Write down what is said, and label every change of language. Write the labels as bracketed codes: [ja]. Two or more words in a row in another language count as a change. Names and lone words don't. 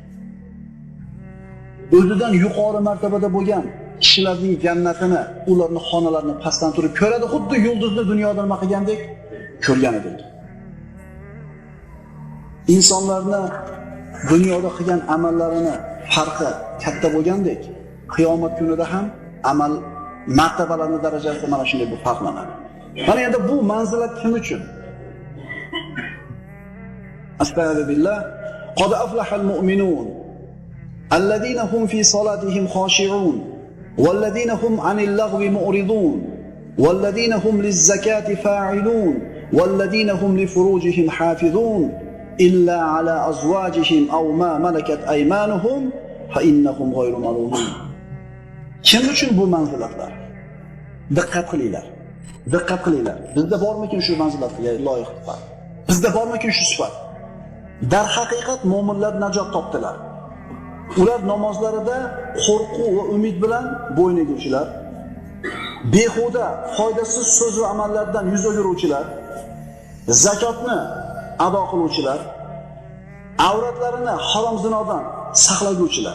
[uz] O'zidan yuqori martabada bo'lgan kishilarning jannatini, ularning xonalarini pastdan turib ko'radi, xuddi yulduzni dunyoda nima qilgandek ko'rgan edik. Insonlarni dunyoda qilgan amallarini farqi katta bo'lgandek, qiyomat kunida ham amal martabalarining darajasi mana shunday bir farqlanadi. Mana endi bu manzilat kim uchun? Astagfirullah. [ar] قد أفلح المؤمنون الذين هم في صلاتهم خاشعون والذين هم عن اللغو معرضون والذين هم للزكاة فاعلون والذين هم لفروجهم حافظون إلا على أزواجهم أو ما ملكت أيمانهم فإنهم غير ملومين. [uz] Kim uchun bu manzilatlar? Diqqat qilinglar. Diqqat qilinglar. Bizda bormikin shu manzilatga loyiq sifat? Bizda bormikin shu sifat? Dar haqiqat mu'minlar najot topdilar. Ular namozlarida qo'rquv va umid bilan bo'yin eguvchilar, behuda, foydasiz so'z va amallardan yuz o'giruvchilar, zakotni ado qiluvchilar, avratlarini harom zinodan saqlaguvchilar.